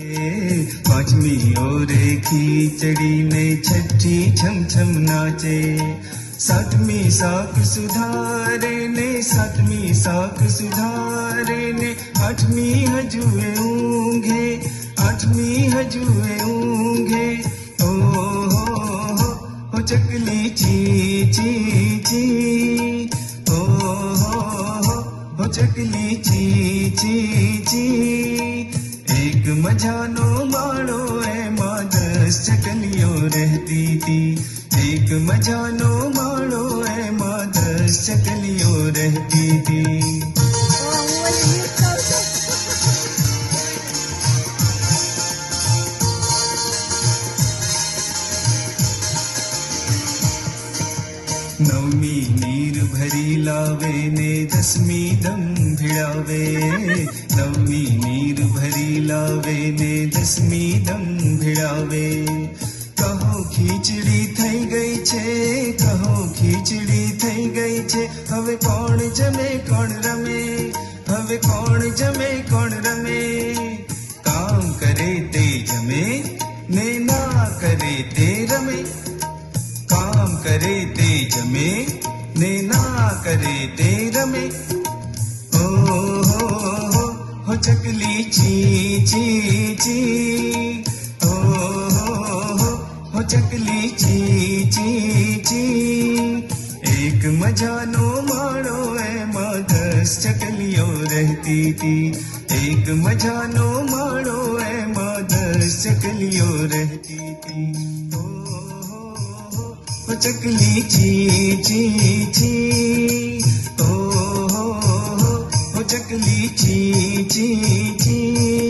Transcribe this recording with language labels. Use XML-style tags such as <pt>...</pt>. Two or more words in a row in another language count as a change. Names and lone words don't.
<gu>પાંચમી ઓરે ખીચડી ને છઠ્ઠી છમ છમ નાચે। સાતમી સાક સુધારે ને, સાતમી સાક સુધારે ને। આઠમી હજુએ ઊંઘે, આઠમી હજુએ ઊંઘે। હો ચકલી ચી ચી ચી, હો ચકલી ચી ચી ચી। એક મજાનો માળો એમાં 10 ચકલીઓ</gu> <hi>रहती थी।</hi> <gu>એક મજાનો માળો એમાં 10 ચકલીઓ</gu> <hi>रहती थी।</hi> <gu>નવમી નીર ભરી લાવે ને, 10મી દમ ભિડાવે। નવમી નીર ભરી લાવે ને, 10મી દમ ભિડાવે। કહો ખીચડી થઈ ગઈ છે, કહો ખીચડી થઈ ગઈ છે। હવે કોણ જમે કોણ રમે, હવે કોણ જમે કોણ રમે। કામ કરે તે જમે ને ના કરે તે રમે। કામ કરે તે જમે ને ના કરે તે રમે। હો ચકલી ચી ચી ચી, હો ચકલી ચી ચી ચી। એક મજાનો માળો એમાં 10 ચકલીઓ</gu> <hi>रहती थी।</hi> <gu>એક મજાનો માળો એમાં 10 ચકલીઓ</gu> <hi>रहती थी।</hi> <gu>હો ચકલી ચી ચી ચી, હો ચકલી ચી ચી ચી।</gu>